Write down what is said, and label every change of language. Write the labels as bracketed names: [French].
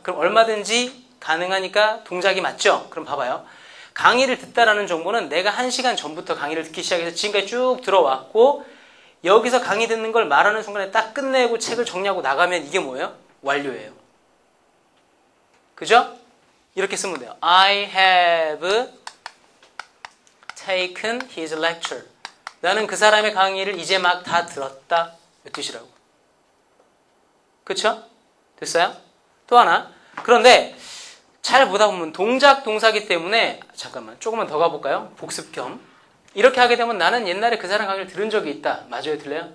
[Korean] 그럼 얼마든지 가능하니까 동작이 맞죠? 그럼 봐봐요. 강의를 듣다라는 정보는 내가 1시간 전부터 강의를 듣기 시작해서 지금까지 쭉 들어왔고 여기서 강의 듣는 걸 말하는 순간에 딱 끝내고 책을 정리하고 나가면 이게 뭐예요? 완료예요. 그죠? 이렇게 쓰면 돼요. [English] I have taken his lecture. [Korean] 나는 그 사람의 강의를 이제 막 다 들었다. 이 뜻이라고. 그쵸? 됐어요? 또 하나. 그런데 잘 보다 보면 동작 동사기 때문에 잠깐만 조금만 더 가볼까요? 복습 겸. 이렇게 하게 되면 나는 옛날에 그 사람 강의를 들은 적이 있다. 맞아요? 들려요?